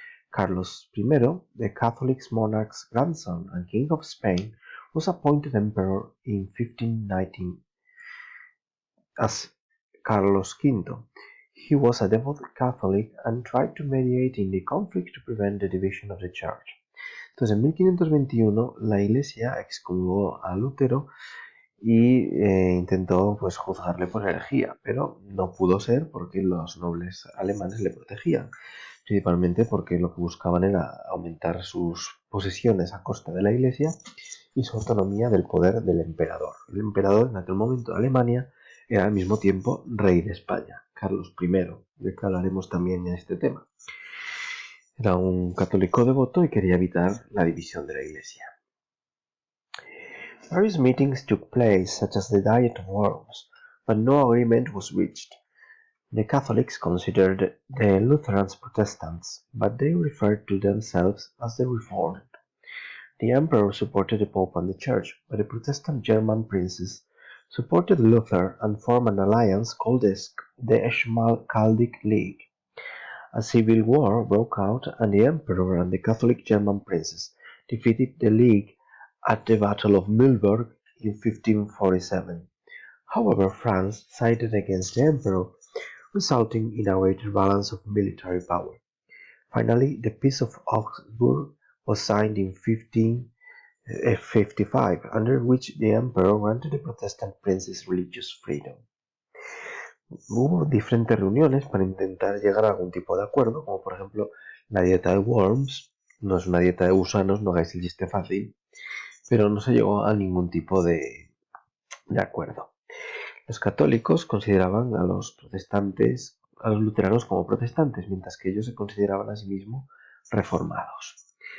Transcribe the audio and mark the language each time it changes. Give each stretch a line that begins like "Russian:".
English: Carlos I, the Catholic monarch's grandson and King of Spain, was appointed emperor in 1519 as Carlos V. He was a devout Catholic and tried to mediate in the conflict to prevent the division of the Church.
Spanish: Entonces, en 1521 la Iglesia excomulgó a Lutero y intentó pues juzgarle por herejía, pero no pudo ser porque los nobles alemanes le protegían, principalmente porque lo que buscaban era aumentar sus posesiones a costa de la Iglesia y su autonomía del poder del emperador. El emperador en aquel momento de Alemania era al mismo tiempo rey de España, Carlos I, del que hablaremos también en este tema. Era un católico devoto y quería evitar la división de la Iglesia.
English: Various meetings took place, such as the Diet of Worms, but no agreement was reached. The Catholics considered the Lutherans Protestants, but they referred to themselves as the Reformed. The Emperor supported the Pope and the Church, but the Protestant German princes supported Luther and formed an alliance called the Schmalkaldic League. A civil war broke out, and the Emperor and the Catholic German princes defeated the League at the Battle of Mühlberg in 1547. However, France sided against the Emperor, resulting in a greater balance of military power. Finally, the Peace of Augsburg was signed in 1555, under which the Emperor granted the Protestant princes religious freedom.
Spanish: Hubo diferentes reuniones para intentar llegar a algún tipo de acuerdo, como por ejemplo la dieta de Worms. No es una dieta de gusanos, no hagáis el chiste fácil, pero no se llegó a ningún tipo de acuerdo. Los católicos consideraban a los protestantes, a los luteranos como protestantes, mientras que ellos se consideraban a sí mismos reformados.